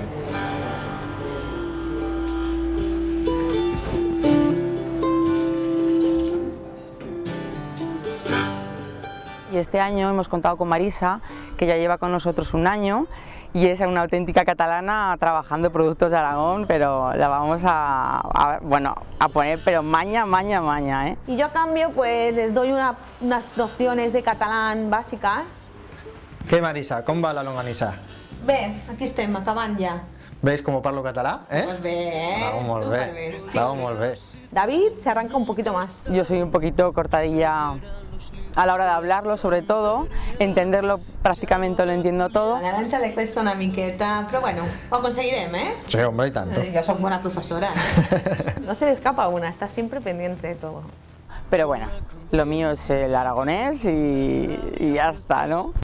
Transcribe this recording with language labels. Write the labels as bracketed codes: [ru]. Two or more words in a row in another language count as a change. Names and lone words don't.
[es] Y este año hemos contado con Marisa, que ya lleva con nosotros un año y es una auténtica catalana trabajando productos de Aragón, pero la vamos a poner, pero maña, ¿eh? Y yo a cambio pues les doy unas nociones de catalán bàsiques. [ca] Què, Marisa, com va la longanissa? Bé, aquí estem, acabant ja. Veis com parlo català? Molt bé, Molt bé, molt bé. [es] David se arranca un poquito más. Yo soy un poquito cortadilla a la hora de hablarlo, sobre todo, entenderlo prácticamente lo entiendo todo. A l'Arantxa le cuesta una miqueta, però bueno, [ca] ho aconseguirem, [es] ¿eh? Sí, hombre, y tanto. Yo soy buena profesora. No se le escapa una, está siempre pendiente de todo. Pero bueno, lo mío es el aragonés y ya está, ¿no?